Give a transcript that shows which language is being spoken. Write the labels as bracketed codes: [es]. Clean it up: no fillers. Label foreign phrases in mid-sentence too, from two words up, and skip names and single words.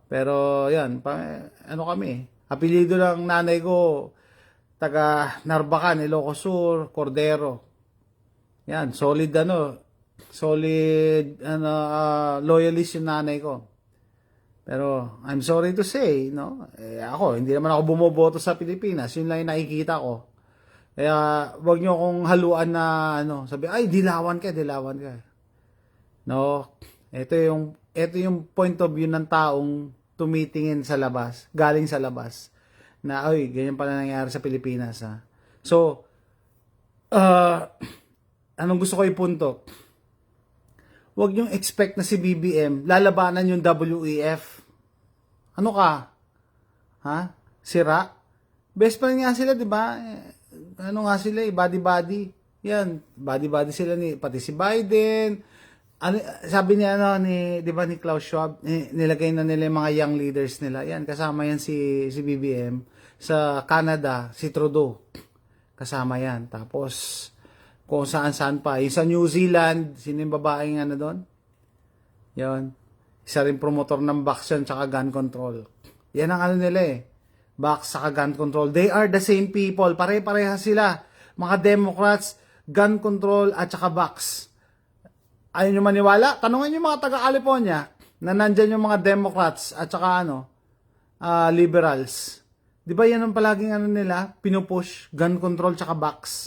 [tl] Pero 'yan, kami. Apelyido lang nanay ko taga Narbacan, Ilocos Sur, Cordero. Yan, solid loyalist yung nanay ko. [en] Pero I'm sorry to say, [tl] ako, hindi naman ako bumoboto sa Pilipinas. Yun lang yung nakikita ko. Kaya wag niyo akong haluan na sabi, ay, dilawan ka. No? Ito yung [en] point of view [tl] ng taong tumitingin sa labas, galing sa labas, na, ay, ganyan pala nangyari sa Pilipinas, ha. So, anong gusto ko ipunto? Huwag niyong expect na si BBM, lalabanan yung WEF. Ano ka? Ha? Sira? Best friend nga sila, di ba? Ano nga sila, body-body. Yan, body-body sila pati si Biden. Ano, sabi niya, di ba, ni Klaus Schwab, nilagay na nila yung mga [en] young leaders [tl] nila. Yan, kasama yan si BBM. Sa Canada, si Trudeau. Kasama yan. Tapos, kung saan-saan pa. Yung sa New Zealand, sino yung babaeng doon? Yan. Isa rin promotor ng box yan, tsaka [en] gun control. [tl] Yan ang nila box, tsaka [en] gun control. They are the same people. [tl] Pare-pareha sila. Mga Democrats, [en] gun control, [tl] at tsaka box. Ayaw nyo maniwala? Tanungan nyo mga taga-California na nandyan yung mga Democrats at saka liberals. Di ba yan ang palaging nila? Pinupush, [en] gun control [tl] tsaka box.